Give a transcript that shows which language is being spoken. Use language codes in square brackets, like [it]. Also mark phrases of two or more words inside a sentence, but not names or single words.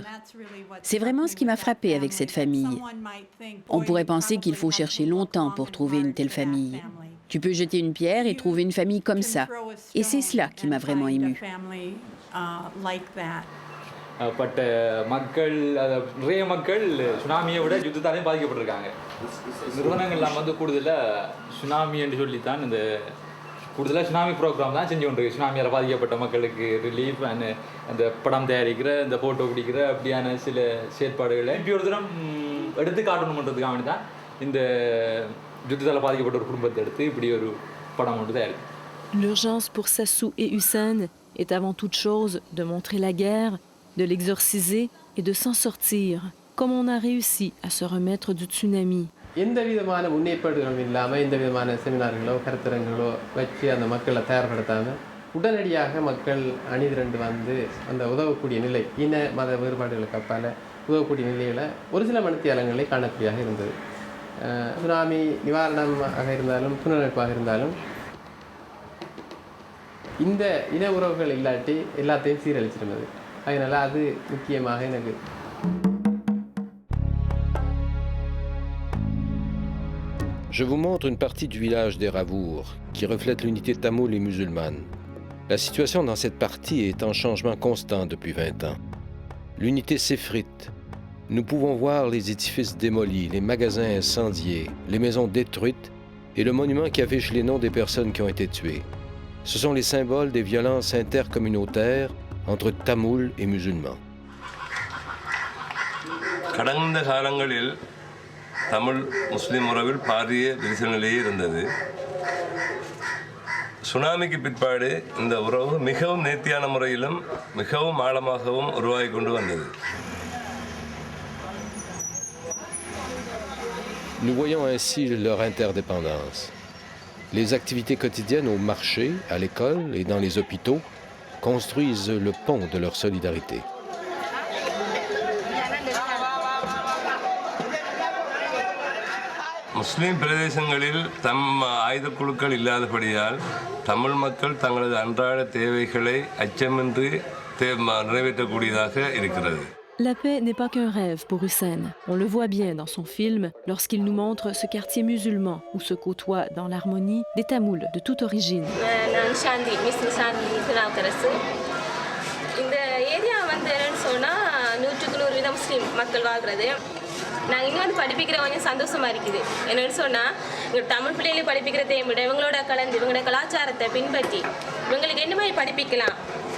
[fr] C'est vraiment ce qui m'a frappé avec cette famille. On pourrait penser qu'il faut chercher longtemps pour trouver une telle famille. Tu peux jeter une pierre et trouver une famille comme ça. Et c'est cela qui m'a vraiment émue. [ta] பட்ட மக்கள் நிறைய மக்கள் சுனாமியை விட யுத்தத்தாலையும் பாதிக்கப்பட்டிருக்காங்க. நிறுவனங்கள்லாம் வந்து கூடுதலாக சுனாமி என்று சொல்லித்தான் இந்த கூடுதலாக [en] tsunami program [ta] தான் செஞ்சு கொண்டிருக்கு. சுனாமியால் பாதிக்கப்பட்ட மக்களுக்கு [en] relief and [ta] அந்த படம் தயாரிக்கிற இந்த ஃபோட்டோ பிடிக்கிற அப்படியான சில செயற்பாடுகளை இப்படி ஒரு தினம் எடுத்து காட்டணுன்றதுக்காக தான் இந்த யுத்தத்தால் பாதிக்கப்பட்ட ஒரு குடும்பத்தை எடுத்து இப்படி ஒரு படம் ஒன்று தயாரிக்கும். [fr] L'urgence pour Sassou et Hussein est avant toute chose de montrer la guerre, de l'exorciser et de s'en sortir, comme on a réussi à se remettre du tsunami. [ta] எந்த விதமான முன்னேற்பாடுகளும் இல்லாமல் எந்த விதமான செமினார்களோ கருத்தரங்களோ வச்சு அந்த மக்களை தயார்படுத்தாமல் உடனடியாக மக்கள் அணிதிரண்டு வந்து அந்த உதவக்கூடிய நிலை, இன மத வேறுபாடுகளுக்கு அப்பால் உதவக்கூடிய நிலையில் ஒரு சில மணித்தியாலங்களில் காணக்கூடியதாக இருந்தது. சுனாமி நிவாரணமாக இருந்தாலும் புனரமைப்பாக இருந்தாலும் இந்த இன உறவுகள் இல்லாட்டி எல்லாத்தையும் சீரழிச்சிருந்தது. அதனால் அது முக்கியமாக எனக்கு. [fr] Je vous montre une partie du village des Ravours qui reflète l'unité tamoule et musulmane. La situation dans cette partie est en changement constant depuis 20 ans. L'unité s'effrite. Nous pouvons voir les édifices démolis, les magasins incendiés, les maisons détruites et le monument qui affiche les noms des personnes qui ont été tuées. Ce sont les symboles des violences intercommunautaires entre Tamouls et musulmans. [ta] கடந்த காலங்களில் தமிழ் முஸ்லிம் உறவில் பாரிய விரிசல் நிலையே இருந்தது. சுனாமிக்கு பிற்பாடு இந்த உறவு மிகவும் நேர்த்தியான முறையிலும் மிகவும் ஆழமாகவும் உருவாகி கொண்டு வந்தது. [fr] Nous voyons ainsi leur interdépendance. Les activités quotidiennes au marché, à l'école et dans les hôpitaux construisent le pont de leur solidarité. [ta] முஸ்லிம் பிரதேசங்களில் தம் ஆயுத குழுக்கள் இல்லாதபடியால் தமிழ் மக்கள் தங்களது அன்றாட தேவைகளை அச்சமின்றி நிறைவேற்றக்கூடியதாக இருக்கிறது. [fr] La paix n'est pas qu'un rêve pour Hussein. On le voit bien dans son film lorsqu'il nous montre ce quartier musulman où se côtoient dans l'harmonie des Tamouls de toute origine. [ta] நாங்கள் இங்கே வந்து படிப்பிக்கிற கொஞ்சம் சந்தோஷமாக இருக்குது. என்னென்னு சொன்னால் இங்கே தமிழ் பிள்ளைகளை படிப்பிக்கிறதையும் விட இவங்களோட கலந்து இவங்களோட கலாச்சாரத்தை பின்பற்றி இவங்களுக்கு என்ன மாதிரி படிப்பிக்கலாம்,